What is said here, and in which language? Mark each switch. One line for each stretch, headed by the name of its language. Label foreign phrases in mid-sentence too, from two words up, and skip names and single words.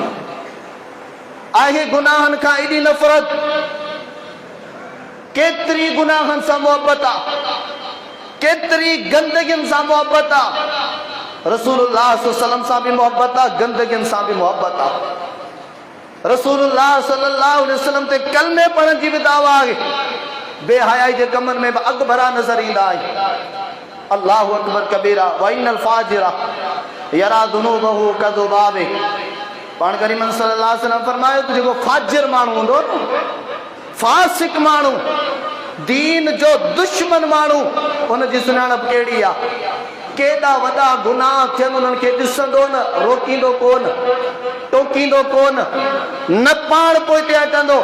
Sindhi: आहे गुनाहनि खां एॾी नफ़रत, केतिरी गुनाहनि सां मोहब्बत आहे, केतिरी गंदगियुनि सां मोहब्बत आहे। रसूलुल्लाह
Arabic: صلى الله عليه وسلم
Sindhi: सां बि मोहब्बत आहे, गंदगियुनि सां बि मोहब्बत आहे। रसूलुल्लाह
Arabic: صلى الله عليه وسلم
Sindhi: ते कलमे पढ़ण जी बि दावा आहे। बेहयाई जे कमनि में बि अॻु भरा नज़र ईंदा आहिनि।
Arabic: الله أكبر كبيرا وإن الفاجر يرى ذنوبه كذباب.
Sindhi: पाण करीम
Arabic: صلى الله عليه وسلم
Sindhi: फरमायो त जेको फाजिर माण्हू हूंदो न, फासिक माण्हू, दीन जो दुश्मन माण्हू, उनजी सुञाणप कहिड़ी आहे? केॾा वॾा गुनाह थियनि उन्हनि खे ॾिसंदो न, रोकींदो कोन, टोकींदो कोन, न पाण पोइते हटंदो।